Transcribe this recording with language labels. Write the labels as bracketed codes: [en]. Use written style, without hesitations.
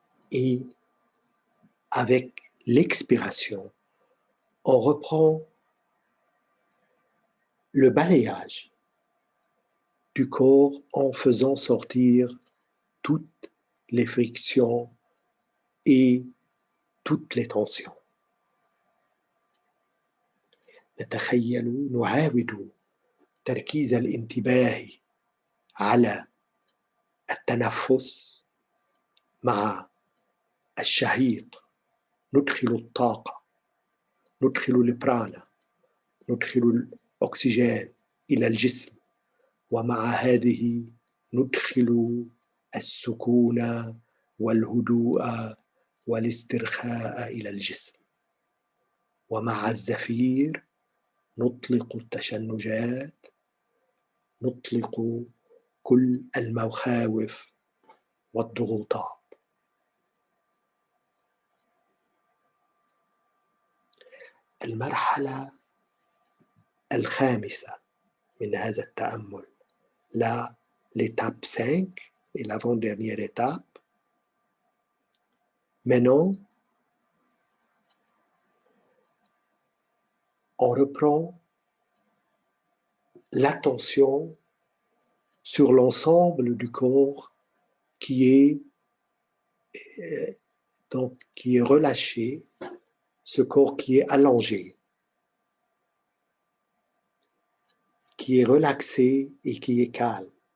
[fr] Et avec l'expiration, on reprend le balayage du corps en faisant sortir toutes les frictions et toutes les tensions. [ar] نعاود تركيز الانتباه على التنفس مع الشهيق. ندخل الطاقة، ندخل البرانا، ندخل الأكسجين إلى الجسم، ومع هذه ندخل السكون والهدوء والاسترخاء إلى الجسم. ومع الزفير نطلق التشنجات، نطلق كل المخاوف والضغوطات. المرحلة الخامسة من هذا التأمل، [fr] l'étape 5 et l'avant-dernière étape. Maintenant, on reprend l'attention sur l'ensemble du corps qui est relâché, ce corps qui est allongé, qui est relaxé et qui est calme.